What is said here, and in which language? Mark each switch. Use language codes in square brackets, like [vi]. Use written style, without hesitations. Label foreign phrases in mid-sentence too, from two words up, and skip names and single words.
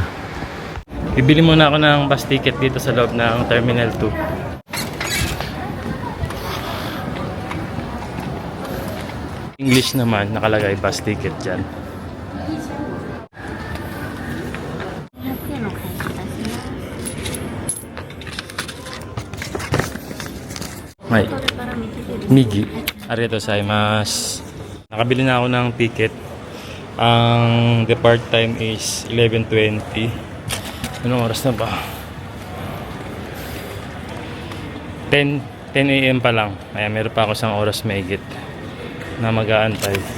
[tl] Bibili muna ako ng [en] bus ticket [tl] dito sa loob ng Terminal 2. English naman, nakalagay [en] bus ticket [tl] dyan. May Migi. [ja] ありがとうございます. [tl] Nakabili na ako ng ticket. Ang [en] depart time is [tl] 11:20. Anong oras na ba? 10 a.m. pa lang. Kaya meron pa ako isang oras mahigit na mag-aantay.